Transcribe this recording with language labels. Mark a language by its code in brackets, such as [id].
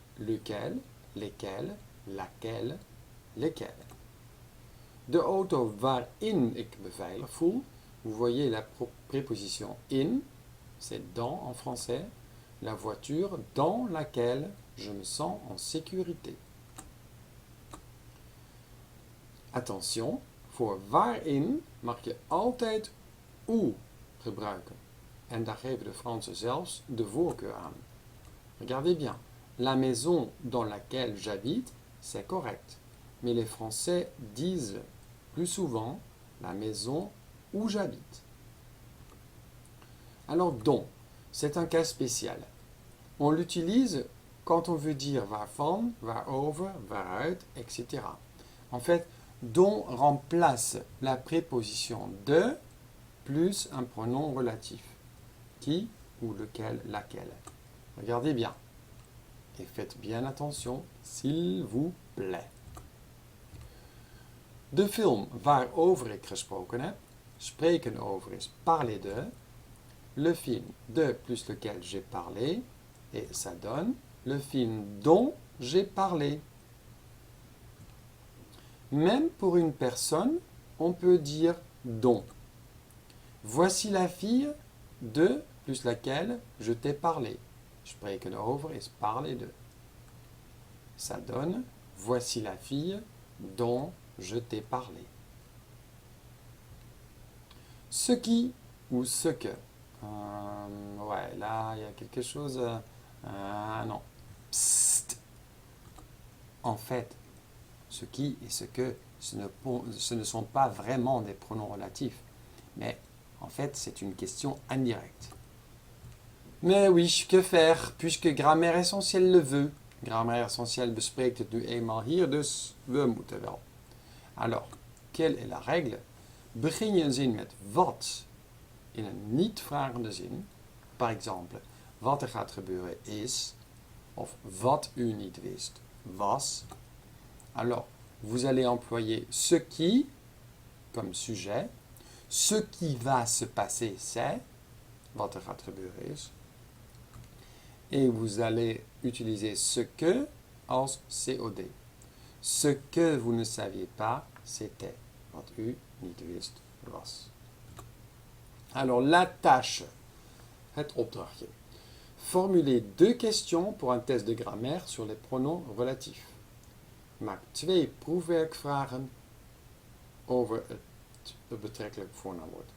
[fr] Lequel, lesquels, laquelle, lesquels. [nl] De auto waarin ik me veilig voel, [fr] vous voyez la préposition in, c'est dans en français, la voiture dans laquelle je me sens en sécurité. [nl] Attention, voor waarin mag je altijd où gebruiken. En daar geven de Fransen zelfs de voorkeur aan. [fr] Regardez bien, la maison dans laquelle j'habite, c'est correct. Mais les Français disent plus souvent la maison où j'habite. Alors dont, c'est un cas spécial. On l'utilise quand on veut dire waarvan, waarover, waaruit, etc. En fait, dont remplace la préposition de plus un pronom relatif. Qui ou lequel, laquelle. Regardez bien. Et faites bien attention, s'il vous plaît. [nl] De film waarover ik gesproken heb. Spreken over is parler de. [fr] Le film de plus lequel j'ai parlé. Et ça donne le film dont j'ai parlé. Même pour une personne, on peut dire dont. Voici la fille de plus laquelle je t'ai parlé. [nl] Spreken over is [fr] parler de. Ça donne voici la fille dont je t'ai parlé. Ce qui ou ce que. Ouais, là, il y a quelque chose. Non. Psst. En fait, ce qui et ce que, ce ne sont pas vraiment des pronoms relatifs, mais en fait, c'est une question indirecte. Mais oui, que faire, puisque grammaire essentielle le veut. [nl] Grammaire essentielle bespreekt het nu eenmaal hier, dus we moeten wel. [fr] Alors, quelle est la règle? [nl] Begin je een zin met wat in een niet-vragende zin. [fr] Par exemple, [nl] wat er gaat gebeuren is, of wat u niet wist was. [fr] Alors, vous allez employer ce qui comme sujet. Ce qui va se passer, c'est [nl] wat er gaat gebeuren is. [fr] Et vous allez utiliser ce que als COD. Ce que vous ne saviez pas, c'était [nl] wat u niet wist was. [fr] Alors, la tâche, [nl] het opdrachtje. [fr] Formulez 2 questions pour un test de grammaire sur les pronoms relatifs. [nl] Maak 2 proefwerkvragen over het betrekkelijk voornaamwoord.